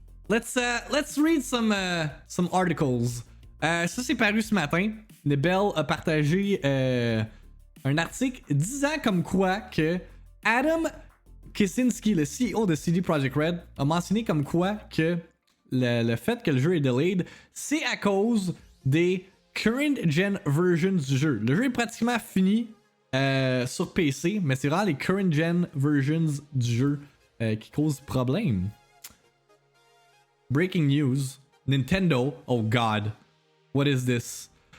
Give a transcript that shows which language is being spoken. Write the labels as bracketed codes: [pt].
[en] let's read some articles. [fr] Ça c'est paru ce matin. Nebel a partagé un article disant comme quoi que Adam Kaczynski, le CEO de CD Projekt Red, a mentionné comme quoi que le fait que le jeu est delayed, c'est à cause des [en] current gen versions [fr] du jeu. Le jeu est pratiquement fini sur PC, mais c'est vraiment les [en] current gen versions [fr] du jeu qui causent problème. [en] Breaking news, Nintendo, oh god, what is this?